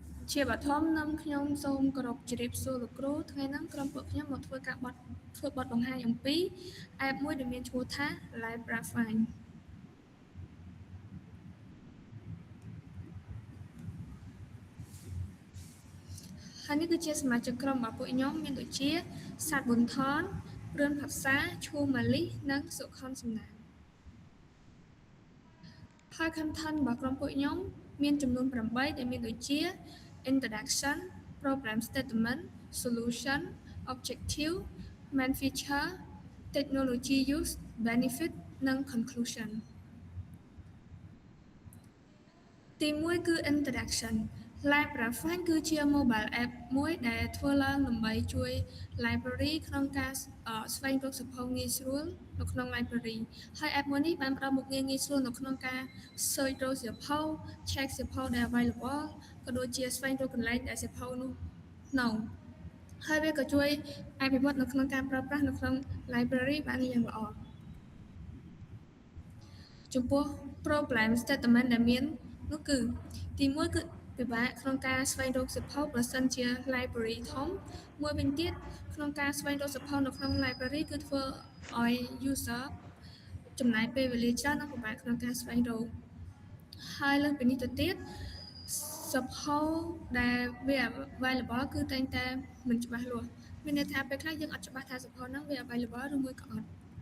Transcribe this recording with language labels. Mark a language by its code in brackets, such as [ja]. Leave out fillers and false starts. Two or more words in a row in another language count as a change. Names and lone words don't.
[km] ជាបឋមនាំខ្ញុំសូមគោរពជម្រាបសួរលោកគ្រូថ្ងៃនេះក្រុមពួកខ្ញុំមកធ្វើបទបង្ហាញអំពី app មួយដែលមានឈ្មោះថា Live Profile ហើយនេះគឺជាសមាជិកក្រុមរបស់ពួកខ្ញុំមានដូចជាសាទប៊ុនថនរឿនផាសាឈួរម៉ាលីសនិងសុខុនសំណាង ហើយ content របស់ក្រុមពួកខ្ញុំមានចំនួន8ដែលមានដូចជា [en] introduction problem statement solution objective main feature technology use benefit [km] និង conclusion ទី1គឺ introduction Live Profile គឺជា [en] mobile app [km] មួយដែលធ្វើឡើងដើម្បីជួយ library ក្នុងការស្វែងរកសៀវភៅងាយស្រួលនៅក្នុង library ហើយ app មួយនេះបានផ្ដល់មុខងារងាយស្រួលនៅក្នុងការ search រកសៀវភៅ check សៀវភៅដែល available ក៏ដូចជាស្វែងរកកន្លែងដែលសៀវភៅនោះនៅហើយវាក៏ជួយអភិវឌ្ឍនៅក្នុងការប្រើប្រាស់នៅក្នុង library បានយ៉ាងល្អ ចំពោះ [en] problem statement [km] ដែលមាននោះគឺទី1គឺពិបាកក្នុងការស្វែងរកសៀវភៅប្រសិនជា library ធំមួយវិញទៀតក្នុងការស្វែងរកសៀវភៅនៅក្នុង library គឺធ្វើឲ្យ user ចំណាយពេលវេលាច្រើននិងពិបាកក្នុងការស្វែងរកហើយលើសពីនេះទៅទៀតសៀវភៅដែលវា available គឺតែងតែមិនច្បាស់លាស់មានន័យថាពេលខ្លះយើងអត់ច្បាស់ថាសៀវភៅហ្នឹងវា available ឬមួយក៏អត់